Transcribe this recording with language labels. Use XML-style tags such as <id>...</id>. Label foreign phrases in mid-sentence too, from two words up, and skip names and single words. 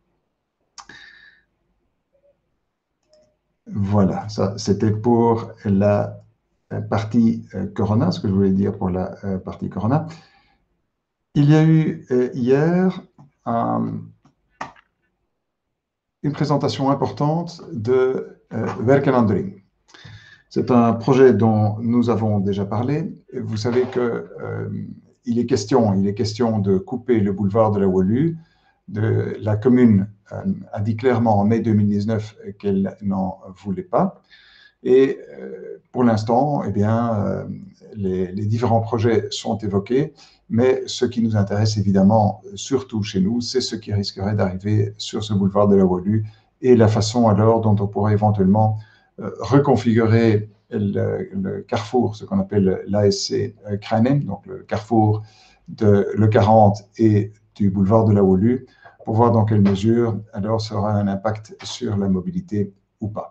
<fr>Voilà, ça c'était pour la partie Corona, ce que je voulais dire pour la partie Corona. Il y a eu hier une présentation importante de Werken aan de Ring. C'est un projet dont nous avons déjà parlé. Vous savez qu'il est question de couper le boulevard de la Woluwe. La commune a dit clairement en mai 2019 qu'elle n'en voulait pas. Et pour l'instant, eh bien, les différents projets sont évoqués, mais ce qui nous intéresse évidemment, surtout chez nous, c'est ce qui risquerait d'arriver sur ce boulevard de la Woluwe et la façon alors dont on pourrait éventuellement reconfigurer le carrefour, ce qu'on appelle l'ASC Kruinem, donc le carrefour de l'E40 et du boulevard de la Woluwe, pour voir dans quelle mesure alors ça aura un impact sur la mobilité ou pas.</fr>